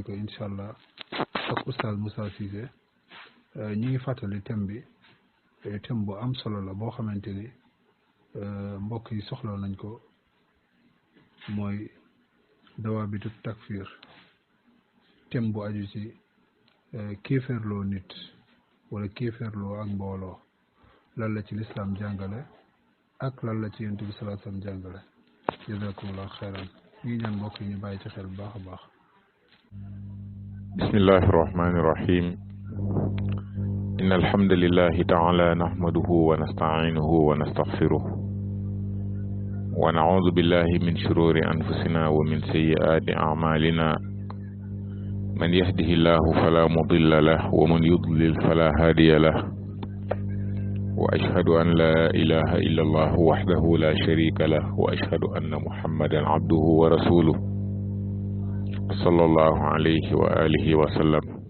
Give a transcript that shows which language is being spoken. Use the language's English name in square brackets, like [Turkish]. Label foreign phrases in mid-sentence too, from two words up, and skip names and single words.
[Wolof] ko [Arabic] إن شاء الله [Wolof] ak oustaz Moussa Cissé ñi ngi fàttali thème bi thème bu am solo la boo xamante ni mbokk yi soxla nañ ko mooy [Arabic] ضوابط التكفير [Wolof] thème bu aju ci kéeféerloo nit wala kéeféerloo ak mbooloo lan la ci lislaam jàngale ak lan la ci yonent bi [Arabic] صلى الله عليه وسلم [Wolof] jàngale. [Arabic] جزاكم الله خيرا [Wolof] ñu ngi ñaan mbokk yi ñu bàyyi ci xel bu baax a baax. [Arabic] بسم الله الرحمن الرحيم إن الحمد لله تعالى نحمده ونستعينه ونستغفره ونعوذ بالله من شرور أنفسنا ومن سيئات أعمالنا من يهده الله فلا مضل له ومن يضلل فلا هادي له وأشهد أن لا إله إلا الله وحده لا شريك له وأشهد أن محمدا عبده ورسوله صلى الله عليه وعلى آله وسلم.